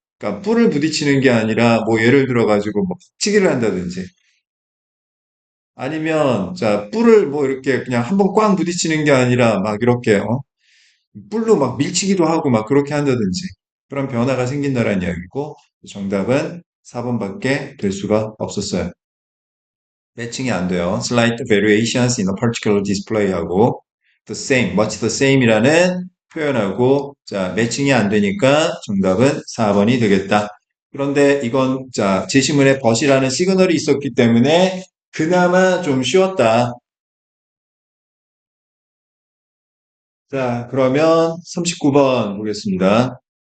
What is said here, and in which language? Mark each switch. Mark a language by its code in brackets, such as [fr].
[ko] 그러니까 뿔을 부딪히는 게 아니라 뭐 예를 들어 가지고 뭐 치기를 한다든지 아니면 자 뿔을 뭐 이렇게 그냥 한번 꽝 부딪히는 게 아니라 막 이렇게 뿔로 막 밀치기도 하고 막 그렇게 한다든지 그런 변화가 생긴다는 이야기고 정답은 4번밖에 될 수가 없었어요. 매칭이 안 돼요. [en] Slight variations in a particular display [ko] 하고 [en] the same, much the same [ko] 이라는 표현하고 자 매칭이 안 되니까 정답은 4번이 되겠다. 그런데 이건 자 제시문에 but이라는 시그널이 있었기 때문에 그나마 좀 쉬웠다. 자, 그러면 39번 보겠습니다.